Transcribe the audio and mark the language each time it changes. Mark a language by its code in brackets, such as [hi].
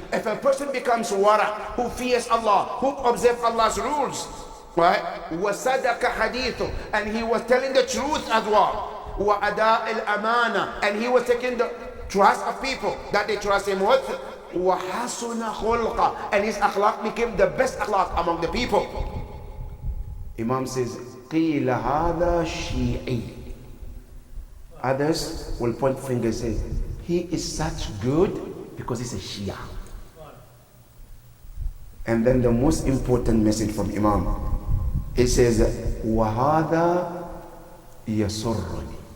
[en] If a person becomes wara, who fears Allah, who observes Allah's rules, right, [ar] وَصَدَقَ حَدِيثُ. [en] And he was telling the truth as well. [ar] وَأَدَاءِ الْأَمَانَةِ. [en] And he was taking the trust of people that they trust him with. [ar] وَحَسُنَ خُلْقًا. [en] And his akhlaq became the best akhlaq among the people. Imam says, [ar] قِيلَ هَذَا شِيعِي. [en] Others will point fingers and say, he is such good because he's a Shia. And then the most important message from Imam, he says, [ar] وَهَذَا يَسُرُّنِي.